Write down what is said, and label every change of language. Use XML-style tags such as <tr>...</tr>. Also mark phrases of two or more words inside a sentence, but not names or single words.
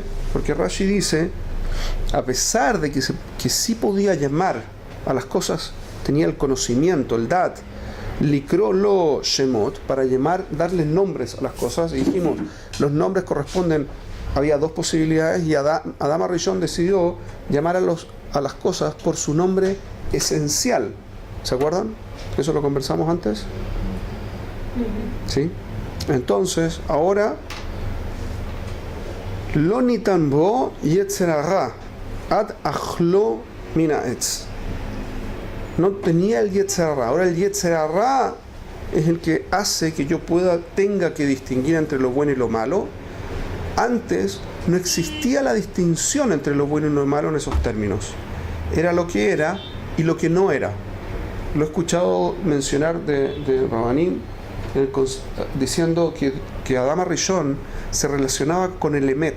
<es>Porque Rashi dice, a pesar de que sí podía llamar a las cosas, tenía el conocimiento, el dat,</es> <he>לקרות לו שמות,</he> <es>para darles nombres a las cosas, y dijimos, los nombres corresponden, había dos posibilidades, y Adán Arishon decidió llamar a las cosas por su nombre esencial. ¿Se acuerdan? ¿Eso lo conversamos antes? ¿Sí? Entonces, ahora</es> <he>לא ניתן בו יצר הרע עד אכלו מן העץ.</he> <es>No tenía el</es> <he>יצר הרע.</he> <es>Ahora el</es> <he>יצר הרע</he> <es>es el que hace que yo tenga que distinguir entre lo bueno y lo malo. Antes no existía la distinción entre lo bueno y lo malo en esos términos. Era lo que era y lo que no era. Lo he escuchado mencionar de Rabanim diciendo que Adán Arishon se relacionaba con el Emet.</es>